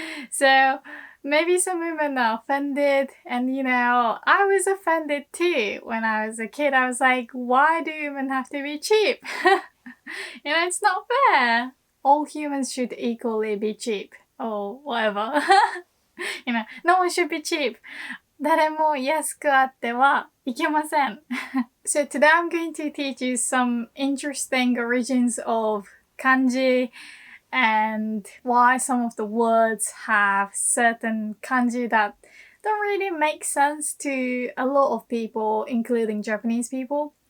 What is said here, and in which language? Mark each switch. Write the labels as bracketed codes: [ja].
[en] So maybe some women are offended, and I was offended too. When I was a kid, I was like, why do women have to be cheap? It's not fair. All humans should equally be cheap, or whatever. No one should be cheap. [ja] 誰も安くあってはいけません。 [en] So today I'm going to teach you some interesting origins of kanji and why some of the words have certain kanji that don't really make sense to a lot of people, including Japanese people.